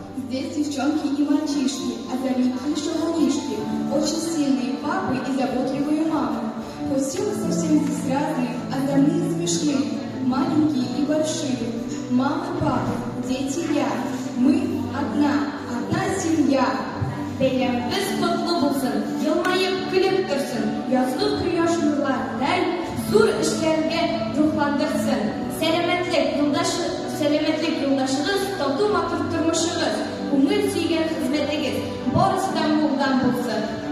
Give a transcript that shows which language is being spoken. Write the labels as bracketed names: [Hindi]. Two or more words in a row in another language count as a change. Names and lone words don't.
[Russian] Здесь девчонки и мальчишки, озорники и шалунишки, очень сильные папы и заботливые мамы. Хоть все мы совсем здесь разные, озорные и смешные, маленькие и большие. Мамы, папы, дети, я. Мы одна семья. [Tatar] Бәйрәмебез котлы булсын, елмаеп көлеп торсын, язгы кояш нурларыдай зур эшләргә рухландырсын. Сәламәтлек юлдашыгыз, тату матур тормышыгыз, күңел сөйгән хезмәтегез барысыдан булган булсын.